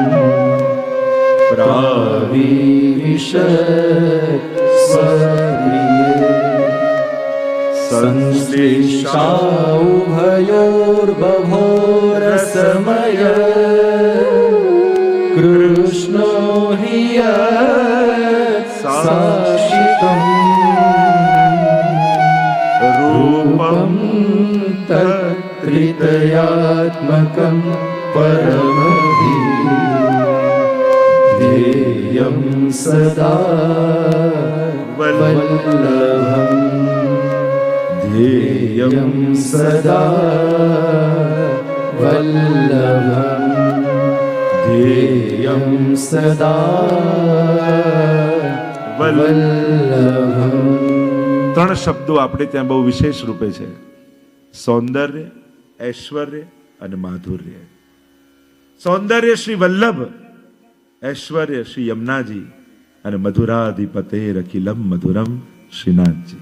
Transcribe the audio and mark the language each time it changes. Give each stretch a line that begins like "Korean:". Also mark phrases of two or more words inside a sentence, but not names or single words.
Sanskrit: પ્રાવિવિશત સ્વપ્રિયે સંશ્લિષ્ટાઉભયોર્બભોરસમય કૃષ્ણો હિ સાક્ષિતં રૂપં તત્ત્રિતયાત્મકં परमभिः ध्येयं सदा वल्लभम् ध्येयं सदा वल्लभम् ध्येयं सदा वल्लभम्.
Gujarati: ત્રણ શબ્દો આપણે ત્યાં બહુ વિશેષ રૂપે છે: સૌંદર્ય, ઐશ્વર્ય અને માધુર્ય. સૌંદર્ય શ્રી વલ્લભ, ઐશ્વર્ય શ્રી યમુનાજી અને
Sanskrit: મધુરાધિપતે અખિલમ મધુરમ
Gujarati: શ્રીનાથજી.